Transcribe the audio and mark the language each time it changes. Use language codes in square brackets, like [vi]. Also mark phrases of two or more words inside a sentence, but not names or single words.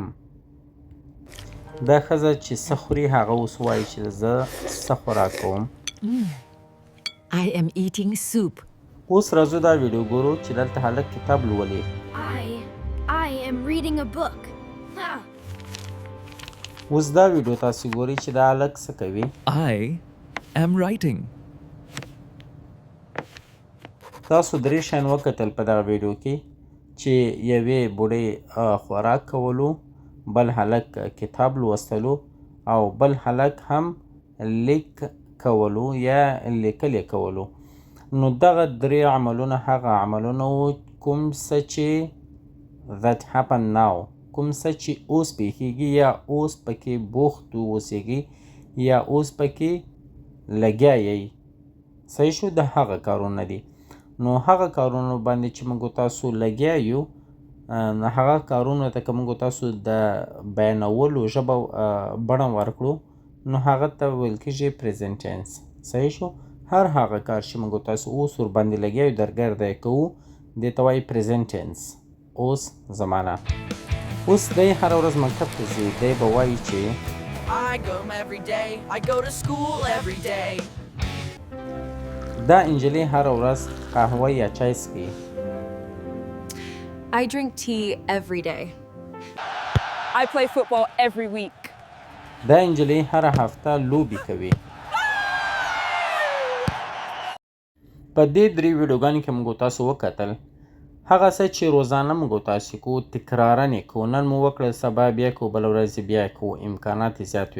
[ps] دا ښځه چې څه خوري هغه اوس وایي چې زه څه خوراک کوم. [en] I am eating soup. [ps] اوس راځو دا ویډیو ګورو چې دلته هلک کتاب لولي. [en] I am reading a book. [ps] اوس دا ویډیو تاسو ګورئ چې دا هلک څه کوي. [en] I am writing. [ps] تاسو درې شیان وکتل په دغه ویډیو کې چې یوې بوډۍ خوراک کولو، بل هلک کتاب لوستلو او بل هلک هم لیک کولو یا لیکل یې کولو. نو دغه درې عملونه هغه عملونه وو کوم څه چې [en] that happen now [ps] کوم څه چې اوس پیښیږي یا اوس پکې بوخت اوسیږي یا اوس پکې لګیا یئ. صحیح شو؟ د هغه کارونه دي. نو هغه کارونو باندې چې موږ تاسو لګیا یو نو هغه کارونو ته که موږ تاسو د بیانولو ژبه بڼه ورکړو نو هغه ته ویل کېږي [en] present tense. [ps] صحیح شو؟ هر هغه کار چې موږ تاسو اوس ورباندې لګیا یو درګرده یې کوو دې ته وایي [en] present tense. [ps] اوس زمانه. اوس دی هره ورځ مکتب ته ځي. دی به وایي چې [en] I go every day. I go to school every day. [ps] دا انجلۍ هره ورځ قهوه یا چای څښي. [en] I drink tea every day. I play football every week. [ps] دا انجلۍ هره هفته لوبې کوي. په دې درې ویډیوګانو کې موږ تاسو وکتل هغه څه چې روزانه موږ تاسو کوو تکرارا یې کوو. نن مو وکړل سبا بیا کوو بله ورځ بیا کوو. امکانات یې زیات وي.